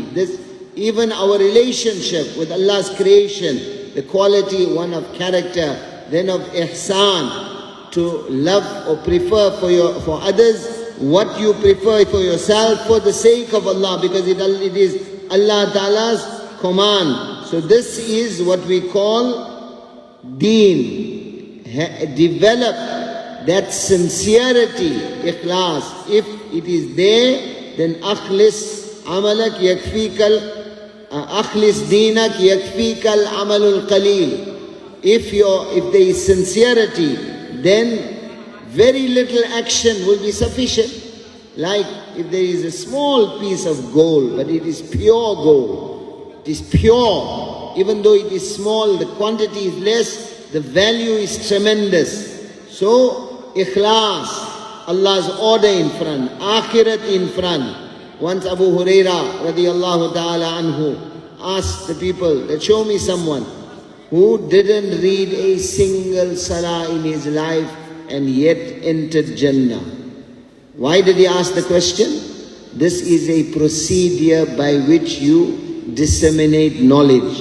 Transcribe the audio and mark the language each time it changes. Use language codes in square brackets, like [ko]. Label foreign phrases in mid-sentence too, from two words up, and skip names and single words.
[en] This, even our relationship with Allah's creation, the quality one of character, then of ihsan, to love or prefer for others what you prefer for yourself, for the sake of Allah, because it is Allah Ta'ala's command. So this is what we call deen. Develop that sincerity, ikhlas. If it is there, then [ar] أخلص عملك يكفيك، أخلص دينك يكفيك العمل القليل. [en] If there is sincerity, then very little action will be sufficient. Like if there is a small piece of gold, but it is pure gold, it is pure, even though it is small, the quantity is less, the value is tremendous. So, ikhlas, Allah's order in front, akhirat in front. Once Abu Huraira [ar] رضي الله تعالى عنه [en] asked the people that show me someone who didn't read a single salah in his life and yet entered Jannah. Why did he ask the question? This is a procedure by which you disseminate knowledge.